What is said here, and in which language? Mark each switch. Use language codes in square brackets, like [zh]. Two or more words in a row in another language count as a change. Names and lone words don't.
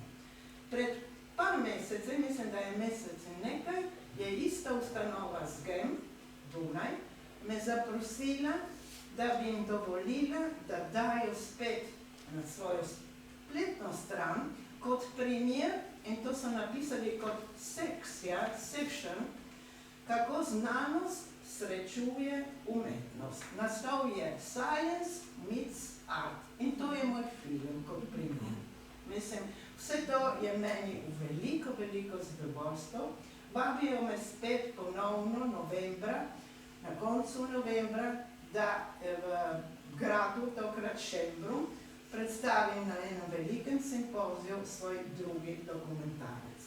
[sl] Pred par mesecev, mislim, da je mesec in nekaj, je ista ustanova SGEN Dunaj me zaprosila, da bi jim dovolila, da dajo spet na svojo spletno stran kot primer, in to so napisali kot sekcija, section, kako znanost srečuje umetnost. Naslov je Science meets Art in to je moj film kot primer. Mislim, vse to je meni v veliko, veliko zadovoljstvo. Vabijo me spet ponovno novembra, na koncu novembra, da v gradu, tokrat Šembru, predstavim na enem velikem simpoziju svoj drugi dokumentarec.